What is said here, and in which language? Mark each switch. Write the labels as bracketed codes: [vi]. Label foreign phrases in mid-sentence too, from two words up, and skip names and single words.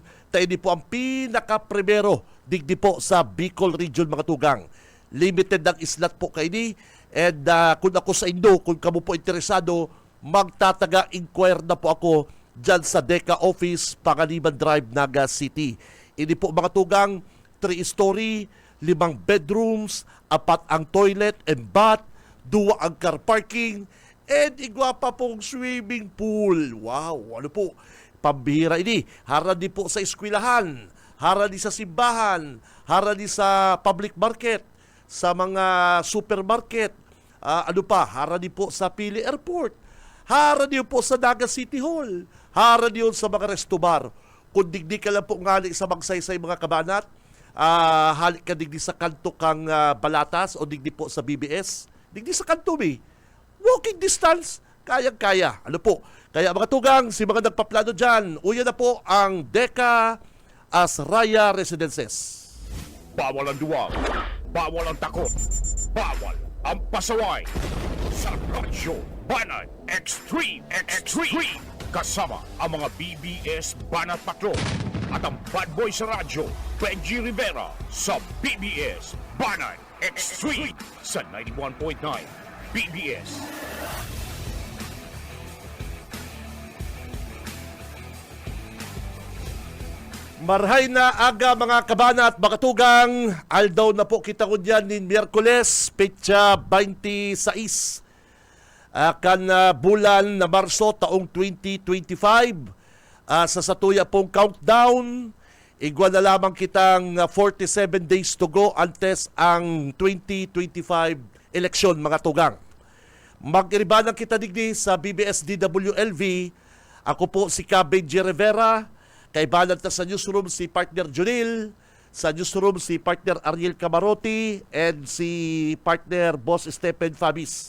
[bik] Tayo po ang pinaka-primero digdi po sa Bicol Region, mga tugang. Limited ang slot po kay ini. And kung ako sa inyo, kung kamo po interesado, magtataga-inquire na po ako dyan sa Deca Office, Pangaliban Drive, Naga City. Ini po, mga tugang, 3-story, 5 bedrooms, 4 ang [en] toilet and bath, [bik] 2 ang [en] car parking, [bik] and igwa pa pong [en] swimming pool. [bik] Wow, ano po, pambihira ini. Harani po sa eskwelahan, harani sa simbahan, harani sa [en] public market, [bik] sa mga supermarket, ano pa, harani po sa Pili Airport, harani po sa Naga City Hall, harani sa mga [en] resto bar. [bik] Kung digdi ka lang po ngali sa magsaysay, mga kabanat, halik ka digdi sa kanto kang Balatas o digdi po sa BBS, digdi sa kanto mi. [en] Walking distance, [bik] kayang-kaya. Ano po? Kaya mga tugang, si mga nagpaplano dyan, uya na po ang Deca Asraya Residences. Bawal ang duwag, bawal ang takot, bawal ang pasaway. Sa Radyo Banat Extreme. Kasama ang mga BBS Banat Patrol at ang [en] bad boy [bik] sa radyo, Benji Rivera sa BBS Banat Extreme sa 91.9 BBS. Marhay na aga, mga kabanat, mga tugang. Aldaw na po kita ko dyan ni Miyerkules, petsa 26. Bulan na Marso taong 2025. Sa satuya pong countdown, igwa na lamang kitang 47 [en] days to go [bik] antes ang 2025 eleksyon, mga tugang. Mag-iribanan kita digdi sa BBS DWLV. Ako po si Benji Rivera. Kaibanan ta sa newsroom si partner Junil, sa newsroom si partner Ariel Camarote, and si partner Boss Stephen Fabis.